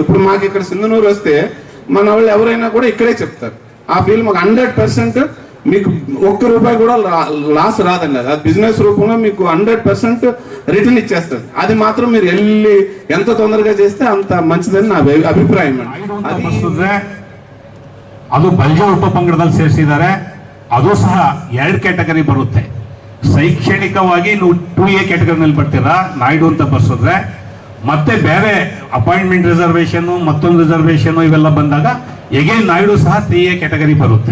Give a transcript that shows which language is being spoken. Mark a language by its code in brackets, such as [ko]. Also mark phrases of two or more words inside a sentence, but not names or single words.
[te] ఇప్పుడు మాకు ఇక్కడ సింధనూరు వస్తే మన వాళ్ళు ఎవరైనా కూడా ఇక్కడే చెప్తారు. ఆ ఫీల్ మాకు 100% మీకు ₹1 కూడా లాస్ రాదండి. అది బిజినెస్ రూపంలో మీకు 100% రిటర్న్ ఇచ్చేస్తుంది. అది మాత్రం మీరు వెళ్ళి ఎంత తొందరగా చేస్తే అంత మంచిదని నా ಅಭಿಪ್ರಾಯ. [kn] ಅದು ಬಲ್ಜ ಉಪಪಂಗಡದಲ್ಲಿ ಸೇರಿಸಿದ್ದಾರೆ. ಅದು ಸಹ 2 ಕ್ಯಾಟಗರಿ ಬರುತ್ತೆ. ಶೈಕ್ಷಣಿಕವಾಗಿ ನೀವು 2A ಕ್ಯಾಟಗರಿನಲ್ಲಿ ಬರ್ತೀರಾ ನಾಯ್ಡು ಅಂತ ಬರ್ಸಿದ್ರೆ, ಮತ್ತೆ ಬೇರೆ [en] appointment reservation [kn] ಮತ್ತೊಂದು ರಿಸರ್ವೇಷನ್ ಇವೆಲ್ಲ ಬಂದಾಗ ಎಗೇನ್ ನಾಯ್ಡು ಸಹ 3A ಕ್ಯಾಟಗರಿ ಬರುತ್ತೆ.